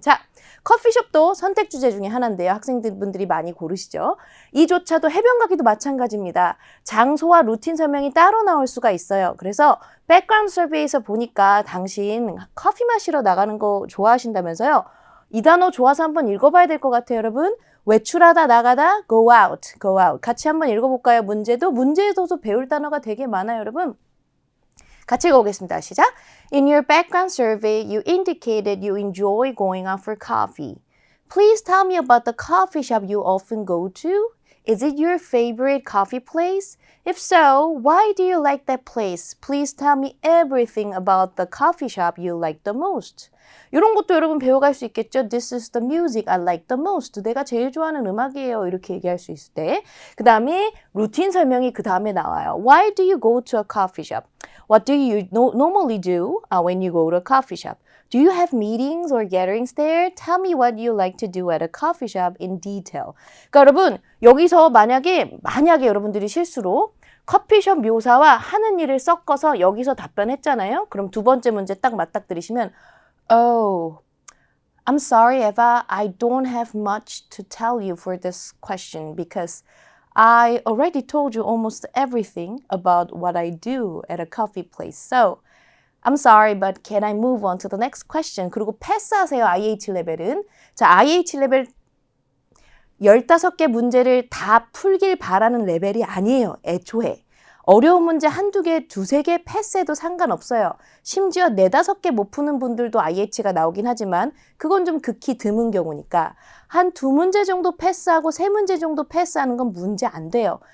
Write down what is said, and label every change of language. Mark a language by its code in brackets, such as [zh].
[ko] 자, 커피숍도 선택 주제 중에 하나인데요. 학생분들이 많이 고르시죠. 이조차도 해변 가기도 마찬가지입니다. 장소와 루틴 설명이 따로 나올 수가 있어요. 그래서 백그라운드 서베이에서 보니까 당신 커피 마시러 나가는 거 좋아하신다면서요. 이 단어 좋아서 한번 읽어봐야 될 것 같아요, 여러분. 외출하다 나가다 go out, go out. 같이 한번 읽어볼까요? 문제에서도 배울 단어가 되게 많아요, 여러분. 같이 읽어보겠습니다. 시작. [en] In your background survey, you indicated you enjoy going out for coffee. Please tell me about the coffee shop you often go to. Is it your favorite coffee place? If so, why do you like that place? Please tell me everything about the coffee shop you like the most. [ko] 이런 것도 여러분 배워갈 수 있겠죠. [en] This is the music I like the most. [ko] 내가 제일 좋아하는 음악이에요. 이렇게 얘기할 수 있을 때. 그 다음에 루틴 설명이 그 다음에 나와요. [en] Why do you go to a coffee shop? What do you normally do when you go to a coffee shop? Do you have meetings or gatherings there? Tell me what you like to do at a coffee shop in detail. [ko] 그러니까 여러분 여기서 만약에 여러분들이 실수로 커피숍 묘사와 하는 일을 섞어서 여기서 답변했잖아요. 그럼 두 번째 문제 딱 맞닥뜨리시면 [en] Oh, I'm sorry, Eva. I don't have much to tell you for this question because I already told you almost everything about what I do at a coffee place. So, I'm sorry, but can I move on to the next question? [ko] 그리고 패스하세요, IH 레벨은. 자, IH 레벨 15개 문제를 다 풀길 바라는 레벨이 아니에요, 애초에. 어려운 문제 한두 개, 두세 개 패스해도 상관없어요. 심지어 4, 5개 못 푸는 분들도 IH가 나오긴 하지만 그건 좀 극히 드문 경우니까 한 2문제 정도 패스하고 3문제 정도 패스하는 건 문제 안 돼요.